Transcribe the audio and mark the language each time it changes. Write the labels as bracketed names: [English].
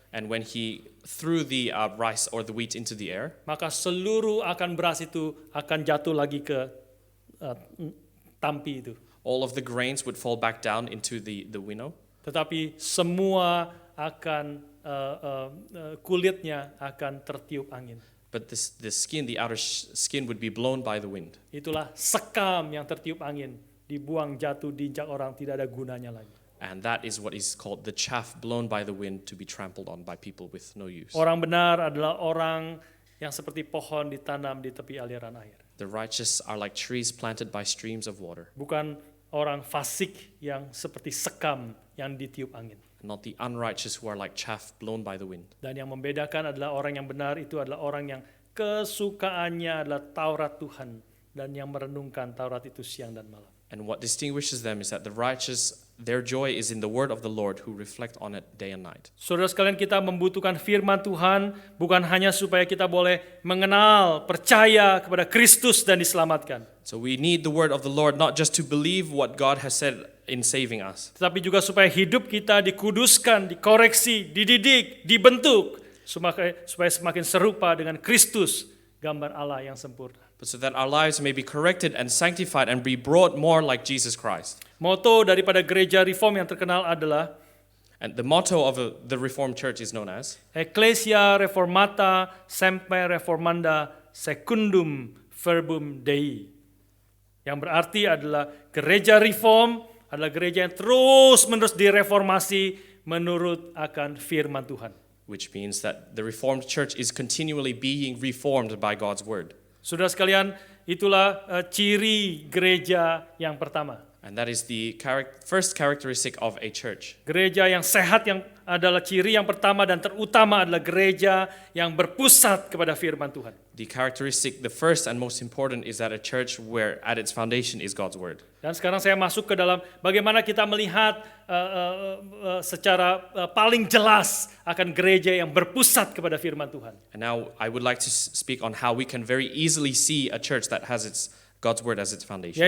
[English] And when he threw the rice or the wheat into the air, [Indonesian] maka seluruh akan beras itu akan jatuh lagi ke tampi itu. [English] all of the grains would fall back down into the winnow. [Indonesian] Tetapi semua akan kulitnya akan tertiup angin. [English] But the skin, the outer skin would be blown by the wind. [Indonesian] Itulah sekam yang tertiup angin, dibuang jatuh diinjak orang, tidak ada gunanya lagi. [English] And that is what is called the chaff blown by the wind to be trampled on by people with no use. [Indonesian] Orang benar adalah orang yang seperti pohon ditanam di tepi aliran air. [English] The righteous are like trees planted by streams of water, [Indonesian] Bukan orang fasik yang seperti sekam yang ditiup angin. [English] not the unrighteous who are like chaff blown by the wind. [Indonesian] Dan yang membedakan adalah orang yang benar itu adalah orang yang kesukaannya adalah Taurat Tuhan dan yang merenungkan Taurat itu siang dan malam. [English] And what distinguishes them is that the righteous, their joy is in the word of the Lord, who reflect on it day and night. [Indonesian] Saudara sekalian, kita membutuhkan firman Tuhan bukan hanya supaya kita boleh mengenal, percaya kepada Kristus dan diselamatkan, [English] So we need the word of the Lord not just to believe what God has said in saving us, [Indonesian] tetapi juga supaya hidup kita dikuduskan, dikoreksi, dididik, dibentuk supaya semakin serupa dengan Kristus, gambar Allah yang sempurna. [English] but so that our lives may be corrected and sanctified and be brought more like Jesus Christ. [Indonesian] Moto daripada gereja reform yang terkenal adalah [English] And the motto of the Reformed Church is known as [Latin] Ecclesia Reformata Semper Reformanda Secundum Verbum Dei. [Indonesian] Yang berarti adalah gereja reform adalah gereja yang terus-menerus direformasi menurut akan firman Tuhan. [English] which means that the Reformed Church is continually being reformed by God's word. [Indonesian] Saudara sekalian, itulah ciri gereja yang pertama. [English] And that is the first characteristic of a church. [Indonesian] Gereja yang sehat yang adalah ciri yang pertama dan terutama adalah gereja yang berpusat kepada firman Tuhan. [English] The characteristic, the first and most important, is that a church where at its foundation is God's word. [Indonesian] Dan sekarang saya masuk ke dalam bagaimana kita melihat secara paling jelas akan gereja yang berpusat kepada firman Tuhan. [English] And now I would like to speak on how we can very easily see a church that has God's word as its foundation.